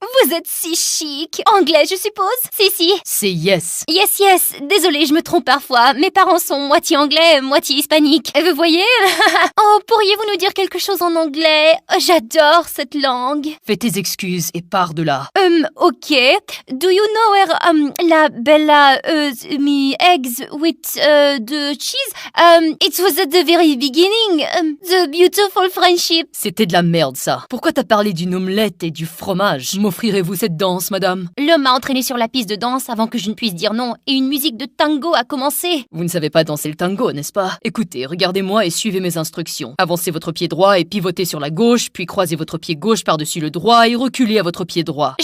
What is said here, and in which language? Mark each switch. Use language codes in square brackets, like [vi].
[fr] Vous êtes si chic! Anglais, je suppose? Si. C'est yes. [en] Yes. [fr] Désolée, je me trompe parfois. Mes parents sont moitié anglais, moitié hispanique. Vous voyez? Oh, pourriez-vous nous dire quelque chose en anglais? J'adore cette langue. Fais tes excuses et pars de là. Ok. [en] Do you know where la Bella me eggs with the cheese? It was at the very beginning. The beautiful friendship. [fr] C'était de la merde, ça. Pourquoi t'as parlé d'une omelette et du fromage? M'offrirez-vous cette danse, madame? L'homme m'a entraîné sur la piste de danse avant que je ne puisse dire non, et une musique de tango a commencé. Vous ne savez pas danser le tango, n'est-ce pas? Écoutez, regardez-moi et suivez mes instructions. Avancez votre pied droit et pivotez sur la gauche, puis croisez votre pied gauche par-dessus le droit et reculez à votre pied droit.